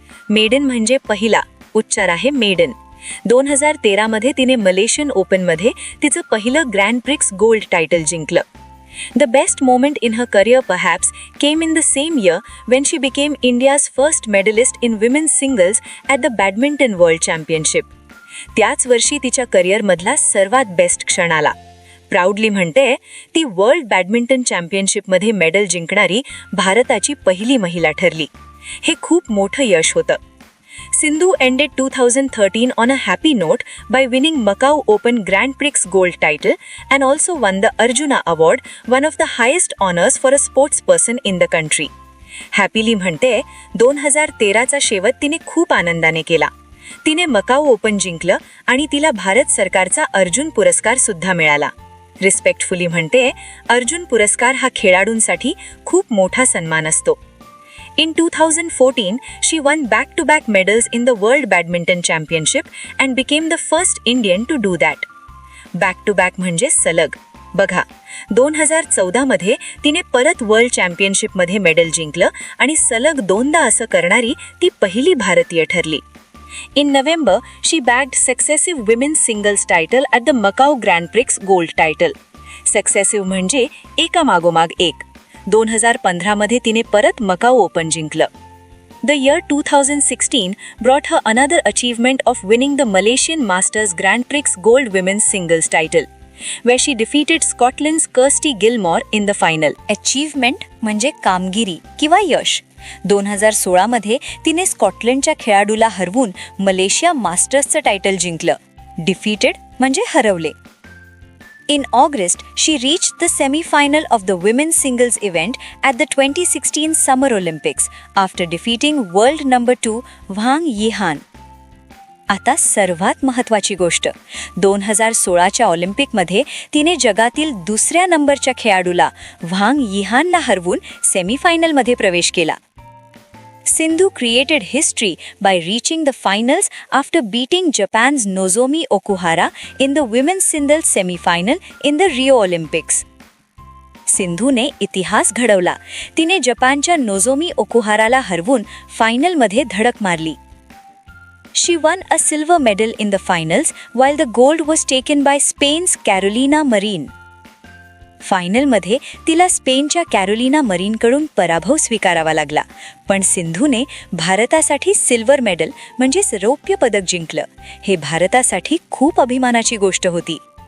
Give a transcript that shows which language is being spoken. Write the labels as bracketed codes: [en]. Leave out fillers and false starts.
[mr] Maiden म्हणजे पहिला, उच्चार आहे मेडन. 2013 मध्ये तिने मलेशियन ओपनमध्ये तिचं पहिलं ग्रँड प्रिक्स गोल्ड टायटल जिंकलं. [en] The best moment in her career perhaps came in the same year when she became India's first medalist in women's singles at the Badminton World Championship. [mr] त्याच वर्षी तिच्या करिअरमधला सर्वात best क्षण आला. Proudly म्हणते, ती world badminton चॅम्पियनशिपमध्ये मेडल जिंकणारी भारताची पहिली महिला ठरली. हे खूप मोठं यश होतं. [en] Sindhu ended 2013 on a happy note by winning Macau Open Grand Prix Gold title and also won the Arjuna Award, one of the highest honors for a sportsperson in the country. [mr] Happily म्हणते, 2013चा शेवट तिने खूप आनंदाने केला. तिने Macau open जिंकलं आणि तिला भारत सरकारचा अर्जुन पुरस्कार सुद्धा मिळाला. रिस्पेक्टफुली म्हणते, अर्जुन पुरस्कार हा खेळाडूंसाठी खूप मोठा सन्मान असतो. [en] In 2014, she won back-to-back medals in the World Badminton Championship and became the first Indian to do that. [mr] Back-to-back म्हणजे सलग. बघा, 2014 मध्ये तिने परत वर्ल्ड चॅम्पियनशिपमध्ये मेडल जिंकलं आणि सलग दोनदा असं करणारी ती पहिली भारतीय ठरली. [en] In November, she bagged successive women's singles title at the Macau Grand Prix Gold title. [mr] Successive म्हणजे एकामागोमाग एक. 2015 मध्ये तिने परत मकाऊ ओपन जिंकलं. [en] The year 2016 brought her another achievement of winning the Malaysian Masters Grand Prix Gold Women's Singles title, where she defeated Scotland's Kirsty Gilmore in the final. [mr] Achievement म्हणजे कामगिरी किंवा यश. 2016 मध्ये तिने स्कॉटलंडच्या खेळाडूला हरवून मलेशिया मास्टर्सचं टायटल जिंकलं. Defeated म्हणजे हरवले. [en] In August, she reached the semi-final of the women's singles event at the 2016 Summer Olympics after defeating world number 2 Wang Yihan. [mr] आता सर्वात महत्त्वाची गोष्ट, 2016च्या ऑलिम्पिकमध्ये तिने जगातील दुसऱ्या नंबरच्या खेळाडूला व्हांग यिहानला हरवून सेमीफायनलमध्ये प्रवेश केला. [en] Sindhu created history by reaching the finals after beating Japan's Nozomi Okuhara in the women's singles semi-final in the Rio Olympics. [mr] सिंधूने इतिहास घडवला. तिने जपानच्या नोझोमी ओकुहाराला हरवून फायनलमध्ये धडक मारली. [en] She won a silver medal in the finals while the gold was taken by Spain's Carolina Marin. [mr] फायनलमध्ये तिला स्पेनच्या कॅरोलिना मरीनकडून पराभव स्वीकारावा लागला, पण सिंधूने भारतासाठी सिल्वर मेडल म्हणजेच रौप्य पदक जिंकलं. हे भारतासाठी खूप अभिमानाची गोष्ट होती.